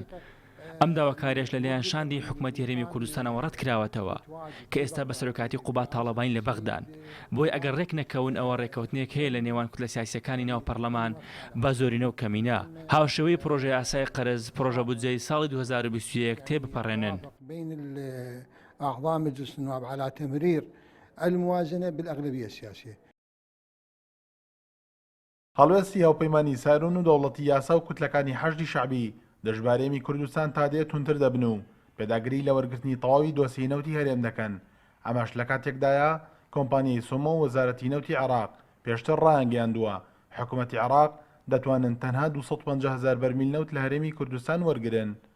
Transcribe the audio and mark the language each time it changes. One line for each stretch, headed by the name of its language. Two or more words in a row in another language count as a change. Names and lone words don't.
Central Kurdish: ئەم داواکاریش لەلایەن شاندی حکوومەتی هەرێمی کوردستانەوە ڕەت کراوەتەوە کە ئێستا بە سەرۆکاتی قوبا تاڵەبانی لە بەغدان. بۆی ئەگەر ڕێک نەکەون ئەوە ڕێکەوتنێک هەیە لە نێوان کوتلە سیاسیەکانی ناو پەرلەمان بە زۆرینە و کەمینە هاوشێوەی پرۆژەی یاسای قەرز پرۆژە بودجەی ساڵی 2021 تێبپەڕێنن.
Arabic: أعضاء مجلس النواب على تمرير الموازنة بالأغلبية السياسية.
Central Kurdish: هەڵوێستی هاوپەیمانی سایرون و دەوڵەتی یاسا و کوتلەکانی حەشدی شەعبی دەژبارەیەمی کوردستان تا دێت تونتر دەبن و پێداگری لە وەرگرتنی تەواوی دۆسیەی نەوتی هەرێم دەکەن. ئەمەش لە کاتێکدایە کۆمپانیای سۆمە و وەزارەتی نەوتی عێراق پێشتر ڕایانگەیاندووە حکوومەتی عێراق دەتوانن تەنها 250,000 بەرمیل نەوت لە هەرێمی کوردستان وەرگرن.